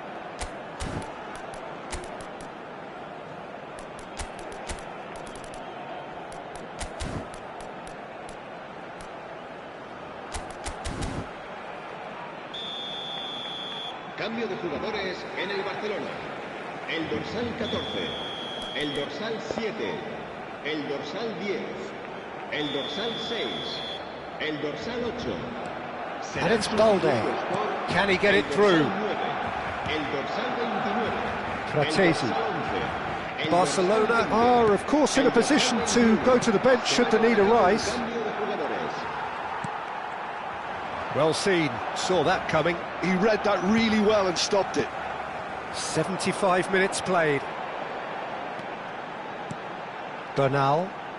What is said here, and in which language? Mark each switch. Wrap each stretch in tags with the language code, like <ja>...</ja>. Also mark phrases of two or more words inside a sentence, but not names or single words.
<es>de jugadores en el Barcelona. El dorsal 14, el dorsal 7, el dorsal 10, el dorsal 6, el dorsal 8.</es> <en>And it's Balde. Can he get it through?</en> <es>El dorsal 29. Fratesi.</es> <en>Barcelona are, of course, in a position to go to the bench should the need arise. Well seen, saw that coming. He read that really well and stopped it. 75 minutes played. Bernal.</en>